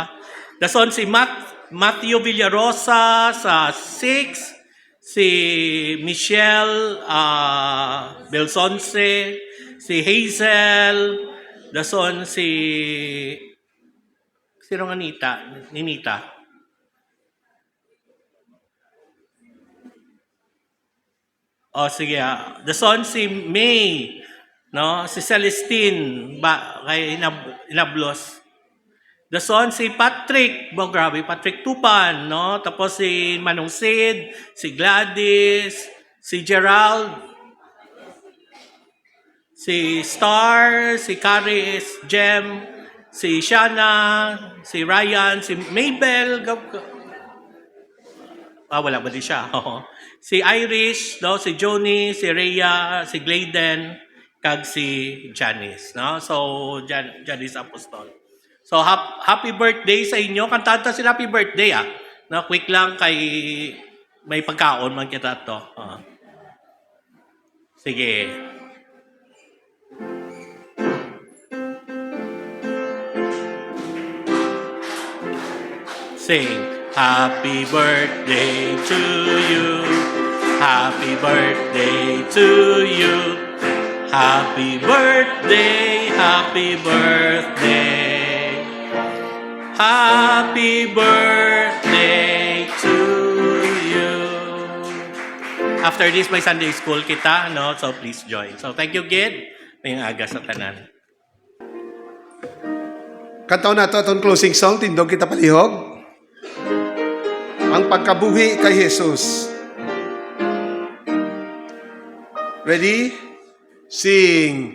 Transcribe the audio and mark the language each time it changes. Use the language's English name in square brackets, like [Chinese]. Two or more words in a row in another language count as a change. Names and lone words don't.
[Hiligaynon] Dason si Matthew Villarosa sa 6, si Michelle Belsonce, si Hazel, dason sino nga Ninita? Sige. Dason si May, no? Si Celestine, kay Inablos. Dason si Patrick, grabe, Patrick Tupan, no? Tapos si Manong Sid, si Gladys, si Gerald, si Star, si Caris, Jem, si Shana, si Ryan, si Mabel, wala ba di siya? Si Irish, no? Si Joni, si Rhea, si Glayden, kag si Janice, no? So, Janice Apostol. So, [English] happy birthday [Hiligaynon] sa inyo. Kantanta sila [English] happy birthday, [Hiligaynon] Na quick lang kay may pagkaon man kita to. Sige. Sing. [English] Happy birthday to you. Happy birthday to you. Happy birthday, happy birthday. Happy birthday to you. After this, [Hiligaynon] may [English] Sunday school [Hiligaynon] kita, no? [English] So please join. So thank you, [Hiligaynon] Gid. May aga sa tanan. Kantaw na to atong [English] closing song, [Hiligaynon] Tindog Kita Palihog. Ang pagkabuhi kay Jesus. [English] Ready? Sing.